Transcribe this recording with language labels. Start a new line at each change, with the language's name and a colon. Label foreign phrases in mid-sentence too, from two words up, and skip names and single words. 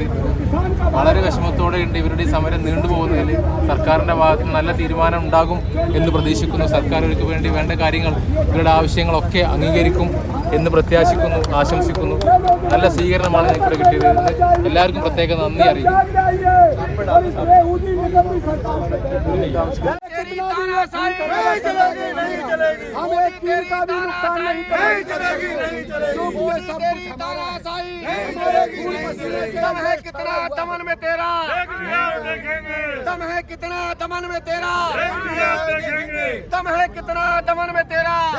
Malayalam: വളരെ വിഷമത്തോടെ ഉണ്ട് ഇവരുടെ ഈ സമരം നീണ്ടുപോകുന്നതിൽ. സർക്കാരിൻ്റെ ഭാഗത്ത് നല്ല തീരുമാനം ഉണ്ടാകും എന്ന് പ്രതീക്ഷിക്കുന്നു. സർക്കാർ ഇവർക്ക് വേണ്ടി വേണ്ട കാര്യങ്ങൾ, ഇവരുടെ ആവശ്യങ്ങളൊക്കെ അംഗീകരിക്കും എന്ന് പ്രത്യാശിക്കുന്നു, ആശംസിക്കുന്നു. നല്ല സ്വീകരണമാണ് ഞങ്ങൾക്ക് കിട്ടിയത്. എല്ലാവർക്കും പ്രത്യേക നന്ദി അറിയിക്കും.
Hindi: दम है कितना दमन में तेरा, दम है कितना दमन में तेरा, दम है कितना दमन में तेरा।